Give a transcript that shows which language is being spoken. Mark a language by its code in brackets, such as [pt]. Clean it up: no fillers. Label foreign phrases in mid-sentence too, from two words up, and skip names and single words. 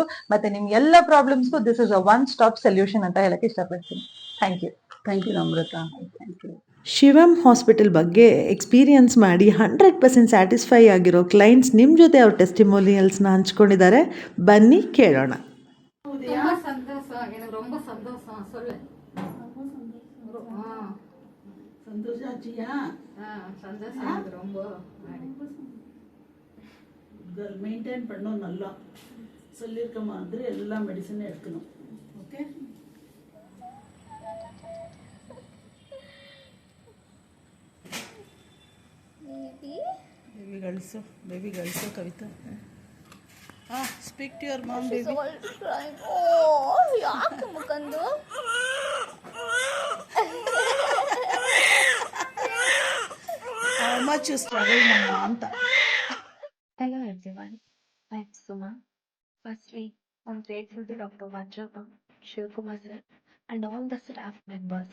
[kn] ಮತ್ತೆ ನಿಮ್ ಎಲ್ಲ ಪ್ರಾಬ್ಲಮ್ಸ್ಗೂ [en] this is a one stop solution [kn] ಅಂತ ಹೇಳಕ್ ಇಷ್ಟಪಡ್ತೀನಿ. [en] thank you. thank you Namrata. thank you. [kn] ಶಿವಮ್ ಹಾಸ್ಪಿಟಲ್ ಬಗ್ಗೆ ಎಕ್ಸ್ಪೀರಿಯನ್ಸ್ ಮಾಡಿ 100% ಸ್ಯಾಟಿಸ್ಫೈ ಆಗಿರೋ ಕ್ಲೈಂಟ್ಸ್ ನಿಮ್ಮ ಜೊತೆ ಅವ್ರ ಟೆಸ್ಟಿಮೋನಿಯಲ್ಸ್ನ ಹಂಚ್ಕೊಂಡಿದ್ದಾರೆ. ಬನ್ನಿ ಕೇಳೋಣ. [ta] ரொம்ப சந்தோஷம், எனக்கு ரொம்ப சந்தோஷம். சொல்லு. சந்தோஷ ஆச்சியா? சந்தோஷம் எனக்கு ரொம்ப. மெயின்டைன் பண்ணோம் நல்லா சொல்லியிருக்க மாதிரி எல்லா மெடிசனும் எடுக்கணும். ஓகே. [en] baby girls Kavitha. speak to your mom baby. [kn] ಯಾಕೆ ಮುಖಂದು [en] How much you struggle mama ಅಂತ. Hello everyone, I'm Suma. Firstly, I'm grateful to Dr. Vanja Shivkumar sir and all the staff members.